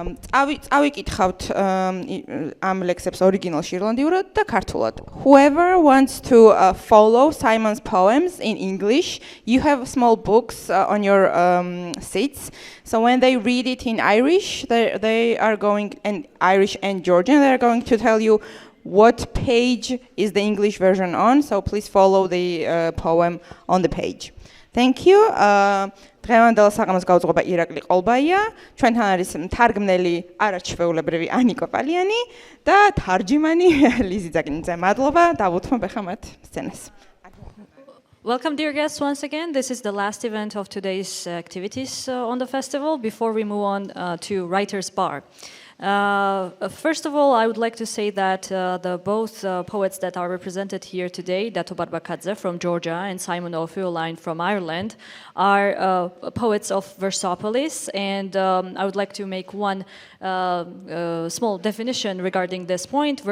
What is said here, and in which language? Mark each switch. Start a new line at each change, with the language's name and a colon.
Georgian: წავიკითხავთ ამ ლექსებს ორიგინალში ირლანდიურად და ქართულად.
English: Whoever wants to follow Simon's poems in English, you have small books on your seats. So when they read it in Irish, they are going, and Irish and Georgian, they are going to tell you what page is the English version on. So please follow the poem on the page. Thank you.
Georgian: დღევანდელ საღამოს გაუძღობა ირაკლი ყოლბაია, ჩვენთან არის მთარგმნელი არაჩვეულებრივი ანიკო პალიანი და თარჯიმანი ლიზი ძაგნიძე. მადლობა, დავუთმობ ახლა მათ სცენას.
English: Welcome, dear guests, once again. This is the last event of today's activities on the festival before we move on to Writer's Bar. First of all, I would like to say that both poets that are represented here today, Dato Barbakadze from Georgia and Simon of Faoláin from Ireland, are poets of Versopolis, and I would like to make one small definition regarding this point.